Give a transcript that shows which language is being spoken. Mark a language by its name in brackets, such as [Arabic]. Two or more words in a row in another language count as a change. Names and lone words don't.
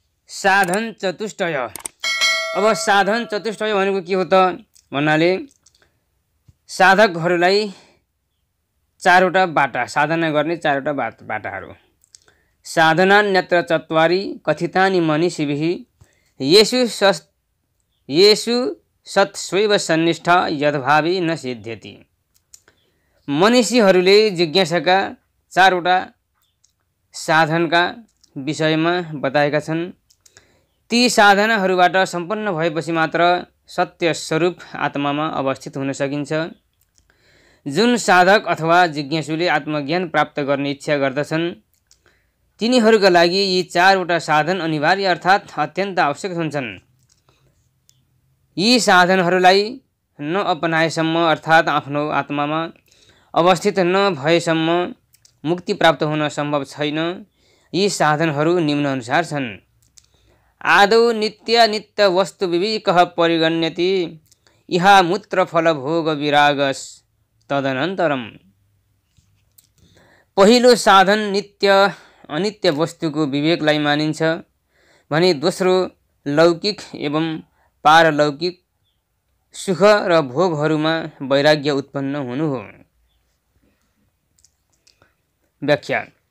[Nepali] साधन चतुष्टय। अब साधन चतुष्टय भनेको के हो त भन्नाले साधकहरूलाई चारवटा बाटा, साधना गर्ने चारवटा बाटाहरू। [Sanskrit] साधनान्यत्र चत्वारि कथितानि मनीषिभिः येषु सत्स्वैव सन्निष्ठा यद्भावे न सिद्ध्यति। [Nepali] मनीषीहरूले जिज्ञासाका चारवटा साधनका विषयमा बताएका छन्। ती साधनाहरूबाट सम्पन्न भएपछि मात्र सत्य स्वरूप आत्मामा अवस्थित हुन सकिन्छ। जुन साधक अथवा जिज्ञासुले आत्मज्ञान प्राप्त गर्ने इच्छा गर्दछन् तिनीहरूका लागि यी चारवटा साधन अनिवार्य अर्थात् अत्यन्त आवश्यक हुन्छन्। यी साधनहरूलाई नअपनाएसम्म अर्थात् आफ्नो आत्मामा अवस्थित नभएसम्म मुक्ति प्राप्त हुन सम्भव छैन। यी साधनहरू निम्नानुसार छन्। [Sanskrit] आदौ नित्यानित्य वस्तु विवेकः परिगण्यति इहा मूत्रफल भोग विरागस तदनन्तरम। [Nepali] पहिलो साधन नित्य अनित्य वस्तुको विवेकलाई मानिन्छ भने दोस्रो लौकिक एवं पारलौकिक सुख र भोगहरूमा वैराग्य उत्पन्न हुनु हो। व्याख्या।